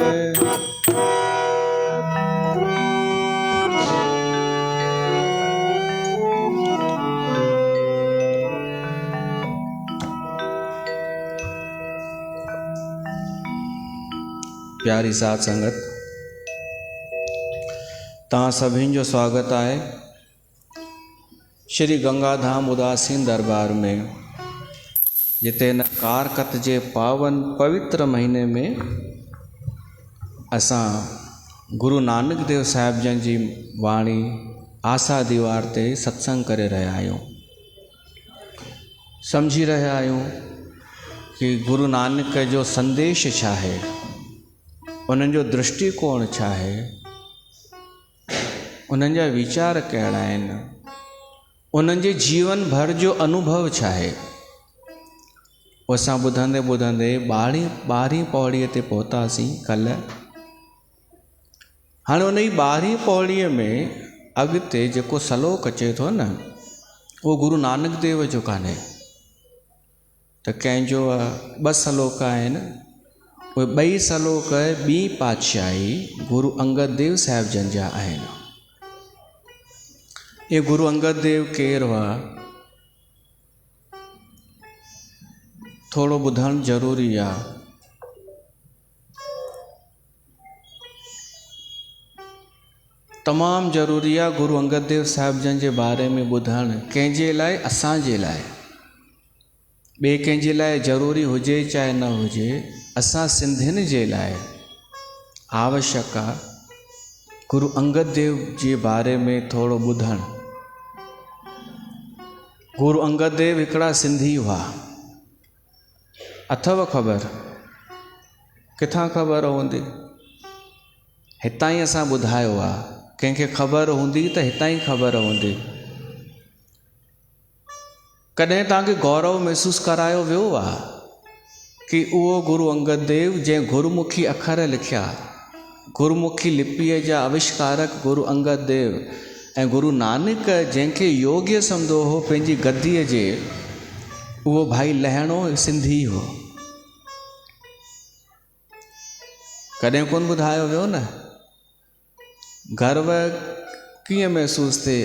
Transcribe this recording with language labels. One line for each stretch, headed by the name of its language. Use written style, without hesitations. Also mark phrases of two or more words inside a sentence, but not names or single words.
Sindhi: प्यारी साथ संगत, तव्हां सभिनि जो स्वागत आहे श्री गंगाधाम उदासीन दरबार में, जिते हिन कारकत जे पावन पवित्र महीने में असां गुरु नानक देव साहिब जन जी वाणी आसा दीवार ते सत्संग करे रहिया आहियूं। सम्झी रहिया आहियूं कि गुरु नानक जो संदेश छा आहे, उन्हनि जो दृष्टिकोण छा आहे, उन्हनि जा वीचार कहिड़ा आहिनि, उन्हनि जे जीवन भर जो अनुभव छा आहे। उहो असां ॿुधंदे ॿुधंदे ॿारहीं पौड़ीअ ते पहुतासीं कल्ह। हाणे उन ई 12वीं पौड़ीअ में अॻिते जेको सलोक अचे थो न, उहो गुरु नानक देव जो कान्हे, त कंहिंजो 2 सलोक आहिनि। उहे 2 सलोक ॿी पातशाही गुरु अंगद देव साहिब जन जा आहिनि। ये गुरु अंगद देव केरु हुआ, थोड़ो ॿुधणु ज़रूरी आहे। तमामु ज़रूरी आहे गुरु अंगद देव साहिब जन जे बारे में ॿुधणु, कंहिंजे लाइ, असांजे लाइ। ॿिए कंहिंजे लाइ ज़रूरी हुजे चाहे न हुजे, असां सिंधियुनि जे लाइ आवश्यक आहे गुरु अंगद देव जे बारे में थोरो ॿुधणु। गुरु अंगद देव हिकिड़ा सिंधी हुआ, अथव ख़बर? किथां ख़बर हूंदी? हितां ई असां ॿुधायो आहे, कंहिंखे ख़बर हूंदी त हितां ई ख़बर हूंदी। कॾहिं तव्हांखे गौरव महसूसु करायो वियो आहे कि उहो गुरु अंगद देव जंहिं गुरुमुखी अखर लिखिया, गुरुमुखी लिपीअ जा आविष्कारक गुरु अंगद देव ऐं गुरु नानक जंहिंखे योग्य सम्झो हो पंहिंजी गद्दीअ जे, उहो भाई लहणो सिंधी हो। कॾहिं कोन ॿुधायो वियो न? गर्व कीअं महसूसु थिए?